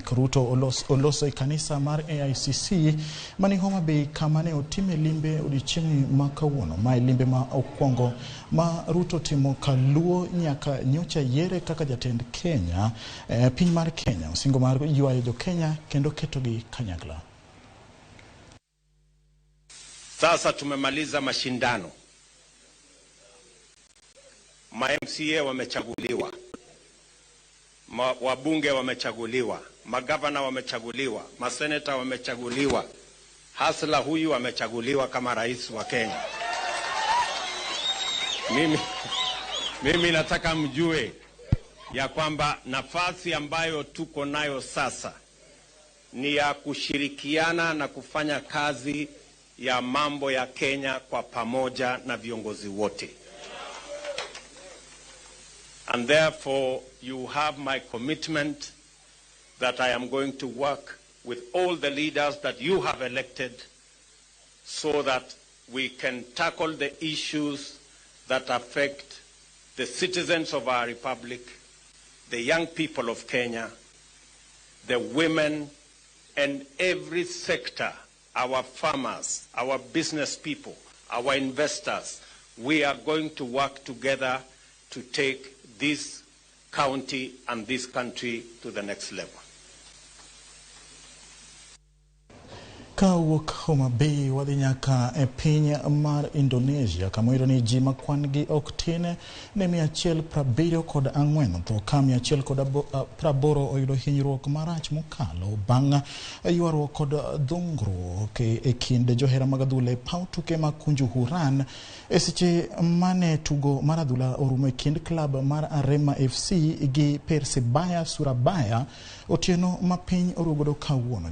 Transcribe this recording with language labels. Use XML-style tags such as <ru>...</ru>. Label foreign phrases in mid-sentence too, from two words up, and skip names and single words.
<luo>Ruto oloso e kanisa mar AICC mani Homa Bay kama ne otime limbe odiochiengni ma kawuono. Mae limbe ma okwongo ma Ruto timo kaluo nyaka nyocha yere kaka jatend Kenya piny mar Kenya singo mar ywayo jo Kenya kendo ketogi kanyakla.</luo> <sw>Sasa tumemaliza mashindano. Ma-MCA wamechaguliwa, wabunge wamechaguliwa, magavana wamechaguliwa, maseneta wamechaguliwa, hasla huyu wamechaguliwa kama rais wa Kenya. Mimi nataka mjue ya kwamba nafasi ambayo tuko nayo sasa ni ya kushirikiana na kufanya kazi ya mambo ya Kenya kwa pamoja na viongozi wote.</sw> <en>And therefore you have my commitment that I am going to work with all the leaders that you have elected so that we can tackle the issues that affect the citizens of our republic, the young people of Kenya, the women, and every sector, our farmers, our business people, our investors. We are going to work together to take this county and this country to the next level.</en> <luo>Kawuok Homa Bay wadhi nyaka e piny mar Indonesia kamoiro ni ji makwangi ok tin ne 174 to ka 180 oyudo hinyruok marach mokalo bang' ywaruok kod dhungruok e kind johera mag adhula e paw tuke ma Kunjuhuran e seche mane tugo mar adhula orumo e kind klab mar Arema FC gi Persebaya Surabaya otieno ma piny orugodo kawuono.</luo>